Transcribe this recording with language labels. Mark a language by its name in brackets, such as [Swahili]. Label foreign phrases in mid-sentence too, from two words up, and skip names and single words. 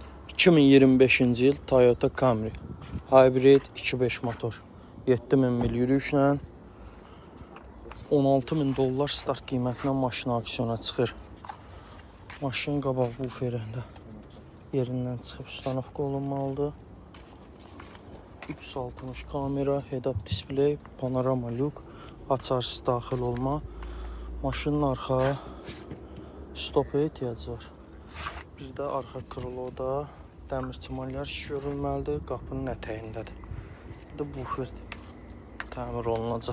[Azerbaijani] 2025-ci il Toyota Camry Hybrid 2.5 motor 7000 mil yürüyüşlə $16.000 start qiymətinə maşın aksiyona çıxır. Maşın qabaq buferində yerindən çıxıb ustanovka olunmalıdır. 360 kamera, [English] head-up display, [Azerbaijani] panorama lük, açarsız daxil olma. Maşının arxa stopa ehtiyacı var. Bizdə arxa krıloda dəmir çimanlar iş görülməlidir, qapının ətəyindədir. Bir də bufer təmir olunacaq.